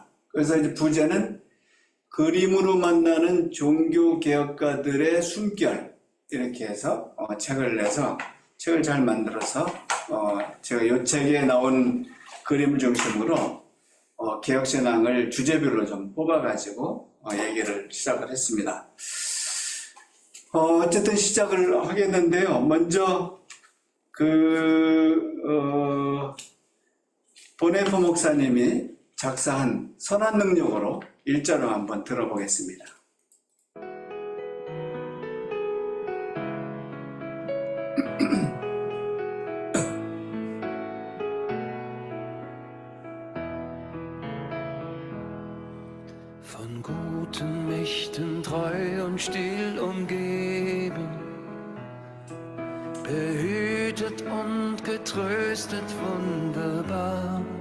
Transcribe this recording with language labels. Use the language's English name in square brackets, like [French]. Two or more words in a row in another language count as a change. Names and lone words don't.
[Korean] 그래서 이제 부제는 그림으로 만나는 종교개혁가들의 숨결, 이렇게 해서 책을 내서, 책을 잘 만들어서 제가 이 책에 나온 그림을 중심으로 개혁신앙을 주제별로 좀 뽑아가지고 얘기를 시작을 했습니다. 어쨌든 시작을 하겠는데요. 먼저 보네포 목사님이 작사한 선한 능력으로 1절을 한번 들어보겠습니다. [German] Von guten Mächten treu und still umgeben, behütet und getröstet wunderbar.